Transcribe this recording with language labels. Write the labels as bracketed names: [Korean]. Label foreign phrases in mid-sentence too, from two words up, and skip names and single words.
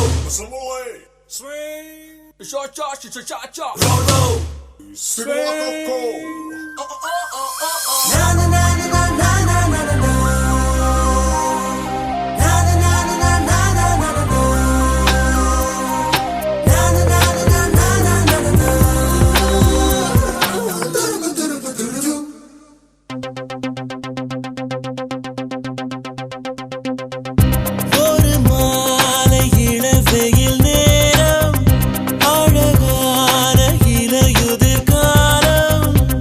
[English] Swing, Swing. cha-cha, cha-cha-cha. Roll, roll. Swing. Oh, oh, oh, oh, oh. Na, na, na, na, na, na, na, na, na, na. Na, na, na, na, na, na, na, na, na, na. Na, na, na, na, na, na, na, na, na. Du-du-du-du-du-du-du. [Tamil] ஒரு மாலை இளவெயில் நேரம் அழகான இலையுதிர் காலம்